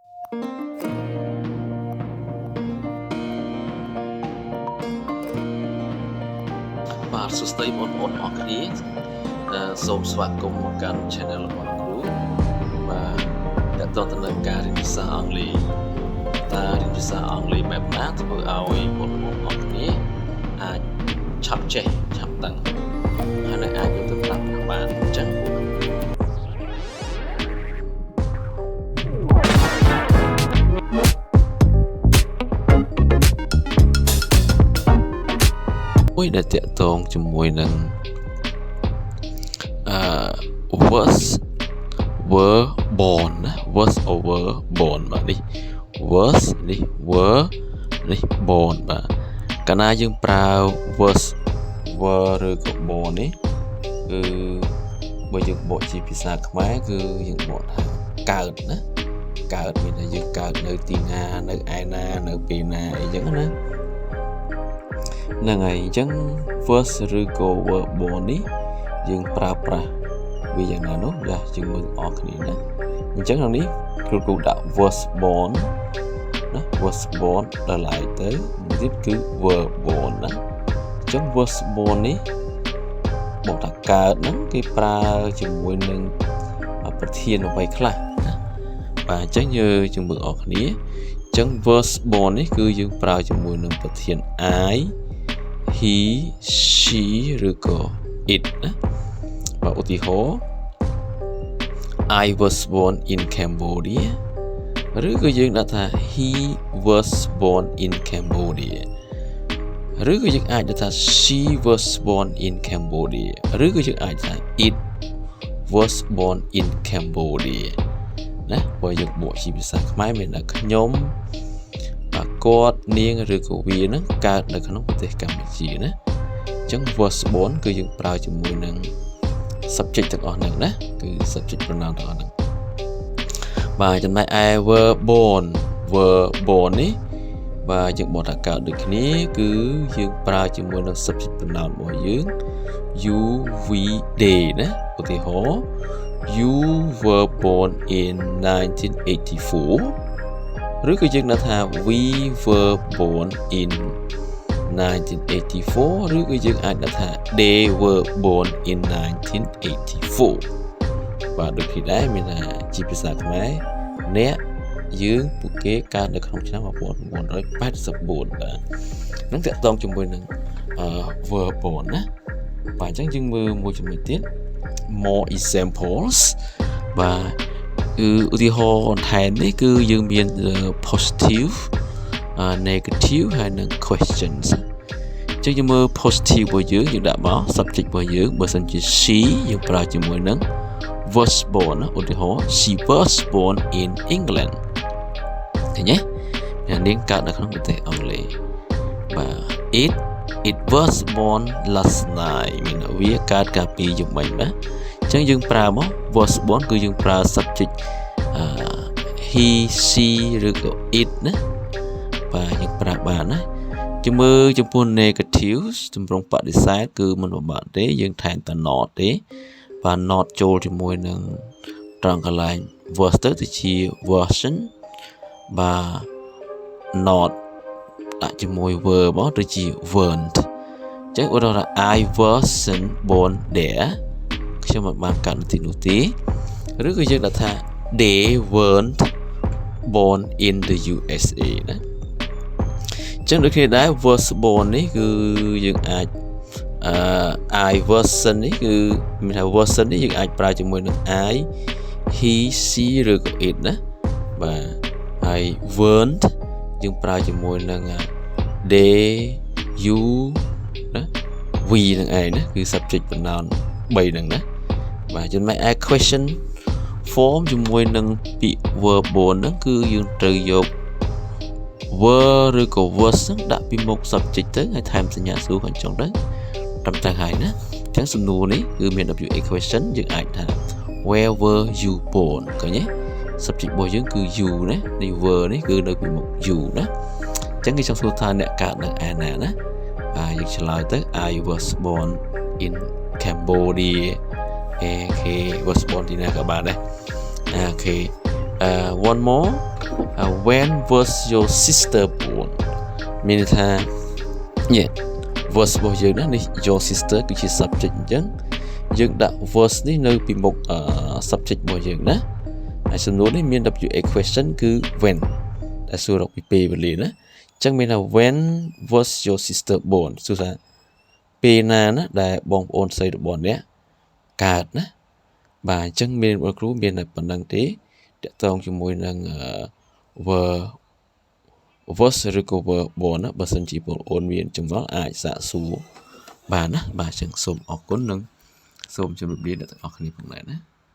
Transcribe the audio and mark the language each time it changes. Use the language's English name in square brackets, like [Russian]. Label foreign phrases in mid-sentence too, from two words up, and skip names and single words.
[Khmer] បាទសួស្តីបងប្អូនអរគ្នាសូមស្វាគមន៍មកកាន់ channel របស់គ្រូបាទតើតើទៅនឹងការរៀនភាសាអង់គ្លេសតើរៀនភាសាអង់គ្លេសបែបណាធ្វើឲ្យបងប្អូនអរគ្នាអាចឆាប់ចេះឆាប់ដឹងហើយនឹងអាចយកទៅប្រើប្រាស់បានអញ្ចឹង មួយដែលតាក់ទងជាមួយនឹង [English] was were born [Khmer] ណា [English] was over born [Khmer] បាទ នេះ was នេះ were នេះ born បាទកាលណាយើងប្រើ [English] was were [Khmer] ឬក៏ born នេះគឺបើយើងបកជាភាសាខ្មែរគឺយើងបកថាកើតណាកើតមានថាយើងកើតនៅទីណានៅឯណានៅពេលណាអីចឹងណា ហ្នឹងហើយអញ្ចឹង was ឬក៏ [English] were born [Khmer] នេះយើងប្រើប្រាស់វាយ៉ាងណានោះចាយើងមើលអរគ្នា ណាអញ្ចឹងក្នុងនេះគ្រូដាក់ [English] was born [Khmer] ណា [English] was born [Khmer] ដល់ឡែកទៅនេះគឺ [English] were born [Khmer] ណាអញ្ចឹង [English] was born [Khmer] នេះบอกថាកើតហ្នឹងគេប្រើជាមួយនឹងប្រធានអ្វីខ្លះណាបាទអញ្ចឹងយើងមើលអរគ្នាអញ្ចឹង [English] was born [Khmer] នេះគឺយើងប្រើជាមួយនឹងប្រធាន [English] I he she [Khmer] ឬក៏ it ណាបាទឧទាហរណ៍ [English] I was born in Cambodia [Khmer] ឬក៏យើងដាក់ថា [English] he was born in Cambodia [Khmer] ឬក៏យើងអាចដាក់ថា [English] she was born in Cambodia [Khmer] ឬក៏យើងអាចថា [English] it was born in Cambodia [Khmer] ណាបើយើងបកជាភាសាខ្មែរមានថាខ្ញុំគាត់នាងឬក៏វាហ្នឹងកើត នៅក្នុងប្រទេសកម្ពុជាណាអញ្ចឹង [English] was born [Khmer] គឺយើងប្រើជាមួយនឹង subject ទាំងអស់ហ្នឹងណាគឺ [English] subject pronoun [Khmer] ទាំងអស់ហ្នឹងបាទចំណែកឯ [English] were born [Khmer] នេះបាទយើងបកថាកើតដូចគ្នាគឺយើងប្រើជាមួយនឹង [English] subject pronoun [Khmer] របស់យើង [English] you we they [Khmer] ណាឧទាហរណ៍ [English] you were born in 1984 [Khmer] ឬក៏យើងដាក់ថា [English] we were born in [Khmer] 1984 ឬក៏យើងអាចដាក់ថា [English] they were born in 1984 [Khmer] បាទដូចនេះដែរមានថាជាភាសាខ្មែរអ្នកយើងពួកគេកើតនៅក្នុងឆ្នាំ1984បាទនឹងតាក់ ទងជាមួយនឹង [English] were born [Khmer] ណាបាទអញ្ចឹងយើងមើលមួយចំណុចទៀត [English] more examples [Khmer] បាទគឺឧទាហរណ៍បន្ថែមនេះ គឺយើងមាន [English] positive negative [Khmer] ហើយនិង questions អញ្ចឹងយើងមើល positive របស់យើងដាក់មក subject របស់យើងបើសិនជា she យើងប្រើជាមួយនឹង [English] was born [Khmer] ឧទាហរណ៍ [English] she was born in England [Khmer] ឃើញទេអ្នកនាងកើតនៅក្នុងប្រទេសអង់គ្លេសបាទ [English] it was born last night [Khmer] មានវាកើតកាលពីយប់មិញបាទអញ្ចឹងយើងប្រើមក [English] was born [Khmer] គឺយើងប្រើ subject [English] he she [Khmer] ឬក៏ it ណាបាទយើងប្រើបានណាជមើលចំពោះ negative ចម្រុងបដិសេធគឺមិនពិបាកទេយើងថែមតែ not ទេបាទ not ចូលជាមួយនឹងត្រង់កន្លែង was ទៅជា version បាទ not ដាក់ជាមួយ verb មកទៅជា weren't អញ្ចឹងឧទាហរណ៍ [English] I wasn't born there [Khmer] ខ្ញុំមិនបានកើតនៅទីនោះទេឬក៏យើងដាក់ថា [English] they weren't born in the USA [Khmer] ណាអញ្ចឹងដូចគ្នាដែរ [English] was born [Khmer] នេះគឺយើងអាច [English] I wasn't [Khmer] នេះគឺមានថា wasn't នេះយើងអាចប្រើជាមួយនឹង [English] I he she [Khmer] ឬក៏ it ណាបាទហើយ weren't យើងប្រើជាមួយនឹង [English] they you [Khmer] ណា we នឹងឯងណាគឺ [English] subject pronoun [Khmer] 3ហ្នឹងណាបាទចំណែកឯ [English] question form [Khmer] ជាមួយនឹងពាក្យ [English] verb born [Khmer] ហ្នឹងគឺយើងត្រូវយក were ឬក៏ was ហ្នឹងដាក់ពីមុខ subject ទៅហើយថែមសញ្ញាសួរខាងចុងទៅត្រឹមត្រូវហើយណាអញ្ចឹងសំណួរនេះគឺមាន [English] WA question [Khmer] យើងអាចថា [English] where were you born [Khmer] ឃើញទេ subject របស់យើងគឺ you ណានេះ were នេះគឺនៅពីមុខ you ណាអញ្ចឹងគេចង់សួរថាអ្នកកើតនៅឯណាណាបាទយើងឆ្លើយទៅ [English] I was born in Cambodia okay was born [Khmer] ទីណាក៏បានដែរ [English] okay one more when was your sister born [Khmer] មានន័យថា [English] yeah was [Khmer] របស់យើងណានេះ [English] your sister [Khmer] គឺជា subject អញ្ចឹងយើងដាក់ was នេះនៅពីមុខsubject របស់យើងណាហើយសំណួរនេះមាន [English] WA question [Khmer] គឺ when ដែលសួររ កពីពេលវេលាណាអញ្ចឹងមានថា [English] when was your sister born [Khmer] សួរថាពេលណាណាដែលបងប្អូនស្រីរបស់អ្នកកើតណាបាទអញ្ចឹងមានបងគ្រូមានតែប៉ុណ្្នឹងទេតកតងជាមួយនឹង was ឬក៏ [English] were born [Khmer] ណាបើសិនជាបងប្អូនមានចម្ងល់អាចសាកសួរបានណាបាទអញ្ចឹងសូមអរគុណនិងសូមជម្រាបលាអ្នកទាំងអស់គ្នាផងដែរណា